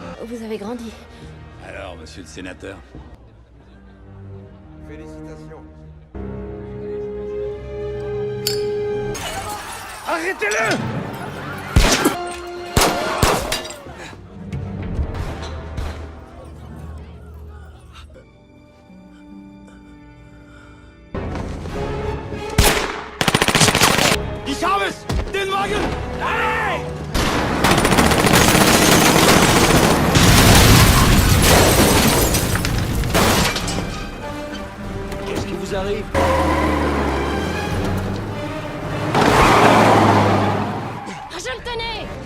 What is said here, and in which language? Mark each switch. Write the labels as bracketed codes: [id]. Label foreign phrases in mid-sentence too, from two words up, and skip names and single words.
[fr] Vous avez grandi. Alors, monsieur le sénateur? Félicitations. Arrêtez-le! [de] Ich habe es! Den Wagen! [fr] Allez! Qu'est-ce qui vous arrive? Je le tenais!